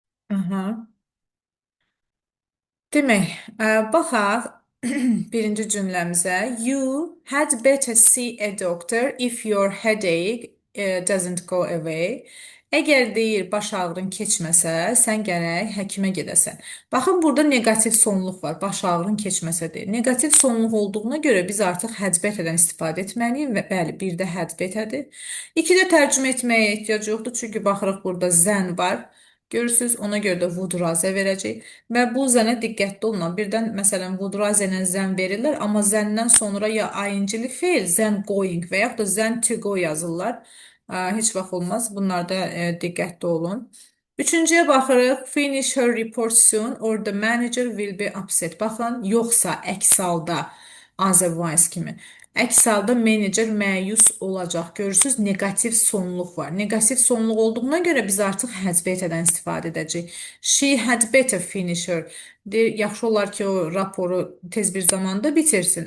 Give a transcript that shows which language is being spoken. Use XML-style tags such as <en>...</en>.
<az>Aha. Demək, baxaq birinci cümləmizə.</az> <en>You had better see a doctor if your headache doesn't go away.</en> <az>Əgər deyir baş ağrın keçməsə, sən gərək həkimə gedəsən. Baxın, burada negativ sonluq var. Baş ağrın keçməsə deyir. Negativ sonluq olduğuna görə biz artıq had better-dən istifadə etməliyik və bəli, bir də had better-dir. İkidə tərcümə etməyə ehtiyac yoxdur, çünki baxırıq burada zən var. Görürsüz, ona görə də would rather verəcək. Və bu zənə diqqətli olun. Birdən, məsələn, would rather-lə zən verirlər, amma zəndən sonra ya ing-li feil, zən going və yaxud da zən to go yazırlar. Heç vaxt olmaz. Bunlarda diqqətli olun. Üçüncüyə baxırıq.</az> <en>Finish her report soon or the manager will be upset.</en> <az>Baxın, yoxsa əks halda otherwise kimi. Əks halda menecer məyus olacaq. Görürsünüz, negativ sonluq var. Negativ sonluq olduğuna görə biz artıq had better-dən istifadə edəcəyik.</az> <en>She had better finish her.</en> <az>Yaxşı olar ki, o raporu tez bir zamanda bitirsin.</az>